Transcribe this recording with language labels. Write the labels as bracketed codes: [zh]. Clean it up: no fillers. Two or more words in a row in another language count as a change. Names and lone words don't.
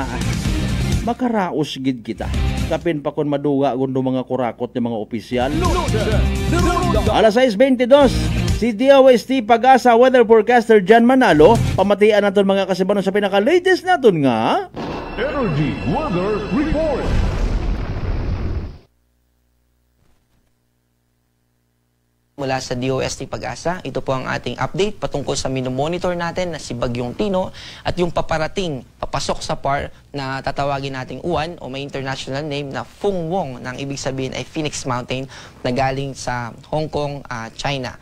[hil] Makaraos gid kita. Kapin pa kon maduga kundo mga kurakot ng mga opisyal. Alas 6:22. Si DOST Pag-asa weather forecaster Jan Manalo, pamatian naton mga kasibanon sa pinaka-latest naton nga Energy Weather Report. [tl] Mula sa DOST Pag-asa, ito po ang ating update patungkol sa minomonitor natin na si Bagyong Tino at yung papasok sa PAR na tatawagin nating uwan o may [en] international name [tl] na Fung Wong, nang ibig sabihin ay Phoenix Mountain na galing sa Hong Kong, China.